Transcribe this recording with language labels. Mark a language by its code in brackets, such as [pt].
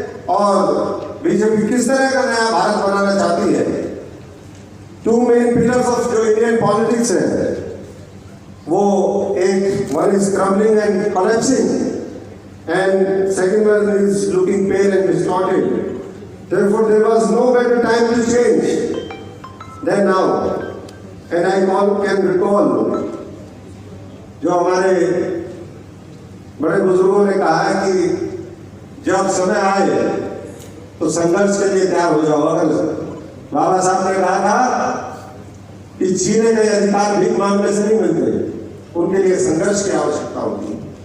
[hi] और बीजेपी किस तरह का नया भारत बनाना चाहती है। [en] 2 main pillars of जो Indian politics [hi] है वो एक, [en] One is crumbling and collapsing and second one is looking pale and distorted. Therefore there was no better time to change than now. And I can recall [hi] जो हमारे बड़े बुजुर्गों ने कहा है कि जब समय आए तो संघर्ष के लिए तैयार हो जाओ। अगर बाबा साहब ने कहा था कि छीने गए अधिकार भीख मांगने से नहीं मिलते, उनके लिए संघर्ष की आवश्यकता होती है।